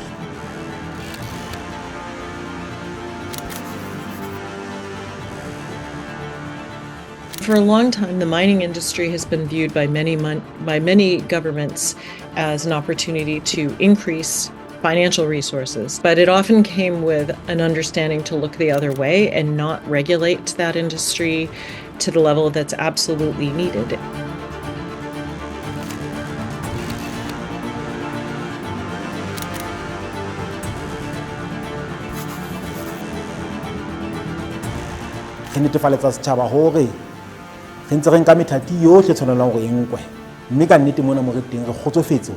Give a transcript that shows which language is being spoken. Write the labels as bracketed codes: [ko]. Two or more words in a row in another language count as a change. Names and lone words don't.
[en] For a long time, the mining industry has been viewed by many governments as an opportunity to increase financial resources, but it often came with an understanding to look the other way and not regulate that industry to the level that's absolutely needed. [st] Re netefaletsa setjhaba hore re ntse re nka methati yohle tshwanelang hore e nkwe, mme ka nnete mona mo re teng re kgotsofetse